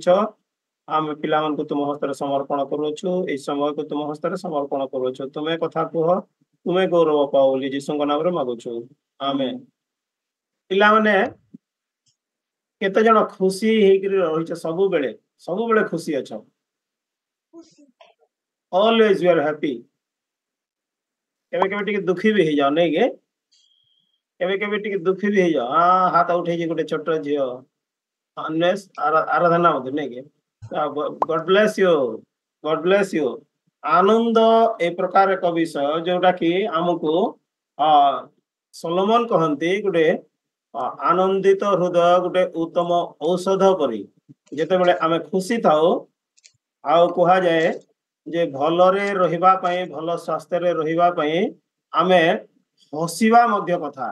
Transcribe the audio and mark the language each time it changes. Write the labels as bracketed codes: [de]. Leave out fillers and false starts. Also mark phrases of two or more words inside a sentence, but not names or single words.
[or] ଆମେ ପିଲାମାନଙ୍କୁ ତୁମ ହସ୍ତରେ ସମର୍ପଣ କରୁଛୁ, ଏଇ ସମୟକୁ ତୁମ ହସ୍ତରେ ସମର୍ପଣ କରୁଛୁ। ତୁମେ କଥା କୁହ, ତୁମେ ଗୌରବ ପାଅ ବୋଲି ଯୀଶୁଙ୍କ ନାମରେ ମାଗୁଛୁ, ଆମେନ। ପିଲାମାନେ କେତେ ଜଣ ଖୁସି ହେଇକରି ରହିଛ? ସବୁବେଳେ ସବୁବେଳେ ଖୁସି ଅଛ? [en] always you are happy? [or] କେବେ କେବେ ଟିକେ ଦୁଃଖୀ ବି ହେଇଯାଅ, ନାଇଁ କି? କେବେ କେବେ ଟିକେ ଦୁଃଖୀ ବି ହେଇଯାଅ। ହାତ ଉଠେଇଛି ଗୋଟେ ଛୋଟ ଝିଅ, ଆରାଧନା ମଧ୍ୟ, ନାଇଁ କି? [en] God bless you, God bless you। [or] ଆନନ୍ଦ ଏ ପ୍ରକାର ଏକ ବିଷୟ ଯୋଉଟା କି ଆମକୁ ସଲୋମନ କହନ୍ତି ଗୋଟେ ଆନନ୍ଦିତ ହୃଦୟ ଗୋଟେ ଉତ୍ତମ ଔଷଧ ପରି। ଯେତେବେଳେ ଆମେ ଖୁସି ଥାଉ, ଆଉ କୁହାଯାଏ ଯେ ଭଲରେ ରହିବା ପାଇଁ, ଭଲ ସ୍ୱାସ୍ଥ୍ୟରେ ରହିବା ପାଇଁ ଆମେ ହସିବା ମଧ୍ୟ କଥା।